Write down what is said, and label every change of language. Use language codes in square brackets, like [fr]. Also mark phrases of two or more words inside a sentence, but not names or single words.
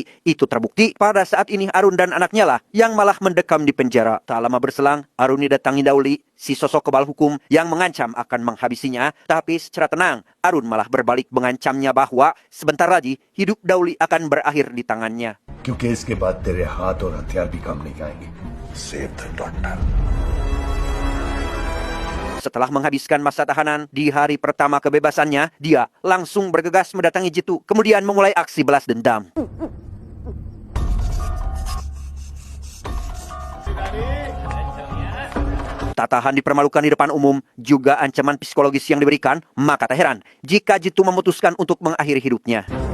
[id] Itu terbukti pada saat ini Arun dan anaknya lah yang malah mendekam di penjara. Tak lama berselang, Arun didatangi Dauli, si sosok kebal hukum yang mengancam akan menghabisinya. Tapi secara tenang, Arun malah berbalik mengancamnya bahwa sebentar lagi hidup Dauli akan berakhir di tangannya. [hi] क्योंकि इसके बाद तेरे हाथ और हथियार भी काम नहीं आएंगे. [en] Save the daughter. [id] Setelah menghabiskan masa tahanan di hari pertama kebebasannya, dia langsung bergegas mendatangi Jitu, kemudian memulai aksi balas dendam. Tak tahan dipermalukan di depan umum, juga ancaman psikologis yang diberikan, maka tak heran jika Jitu memutuskan untuk mengakhiri hidupnya.